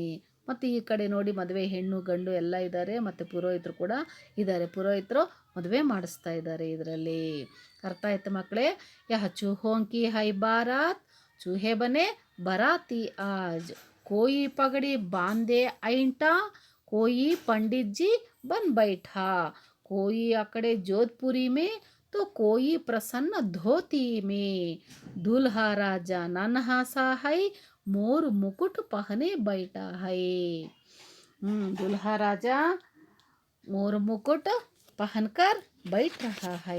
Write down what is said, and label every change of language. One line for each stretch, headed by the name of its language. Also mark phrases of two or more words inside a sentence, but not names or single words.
Kannada: ಮತ್ತು ಈ ಕಡೆ ನೋಡಿ ಮದುವೆ ಹೆಣ್ಣು ಗಂಡು ಎಲ್ಲ ಇದ್ದಾರೆ, ಮತ್ತು ಪುರೋಹಿತರು ಕೂಡ ಇದ್ದಾರೆ. ಪುರೋಹಿತರು ಮದುವೆ ಮಾಡಿಸ್ತಾ ಇದ್ದಾರೆ ಇದರಲ್ಲಿ. ಅರ್ಥ ಆಯ್ತು ಮಕ್ಕಳೇ?
Hindi: यह चूहों की है बारात, चूहे बने बराती आज. कोई पगड़ी बांधे ऐंठा, ಕೋಯಿ पंडित जी बन बैठा. कोई अकड़े जोधपुरी में तो कोई प्रसन्न धोती में. दूल्हा राजा नन्हा सा है, मोर मुकुट पहने बैठा है. दूल्हा राजा मोर मुकुट पहनकर बैठ रहा है.